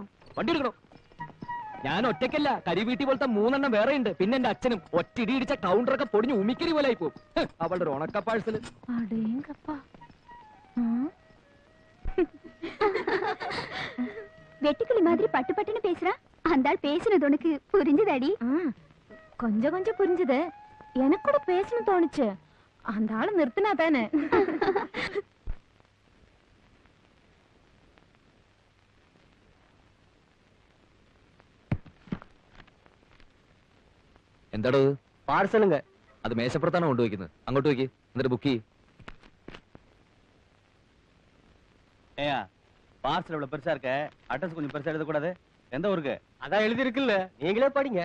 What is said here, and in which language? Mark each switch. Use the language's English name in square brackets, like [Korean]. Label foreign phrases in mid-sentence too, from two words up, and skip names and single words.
[Malayalam] വണ്ടി എടുക്കണോ? ഞാൻ ഒറ്റയ്ക്കല്ല, കരിവീട്ടി പോലത്തെ 3 എണ്ണം വേറെ ഉണ്ട്. പിന്നെ എന്റെ അച്ഛനും ഒറ്റ ഇടി ഇടിച്ച കൗണ്ടറൊക്കെ പൊടിഞ്ഞ് ഉമിക്കരി പോലെ ആയി പോകും. അവളുടെ ഒരു ഉണക്ക പാഴ്സല്. [Tamil] அடேங்கப்பா. வெட்டுக்கிளி மாதிரி பட்டு பட்டுன்னு பேசுறா. அந்த ஆள் பேசினது உனக்கு புரிஞ்சுதாடி? கொஞ்சம் கொஞ்சம் புரிஞ்சுது. எனக்கு கூட பேசணும் தோணுச்சு. அந்த ஆளு நிறுத்தினா தானே. [Malayalam] എന്താടോ? [Tamil] பார்சலுங்க. [Malayalam] അത് മേശപ്പുറത്താണ് കൊണ്ടുവയ്ക്കുന്നത്. അങ്ങോട്ട് വയ്ക്ക്. എന്നിട്ട് ബുക്ക് ചെയ്യ്. [Tamil] ஏயா பார்சல் இவ்வளவு பெருசா இருக்க, அட்ரஸ் கொஞ்சம் பெருசா எழுதக்கூடாது? எந்த ஊருக்கு? அதான் எழுதி இருக்குல்ல, நீங்களே படிங்க.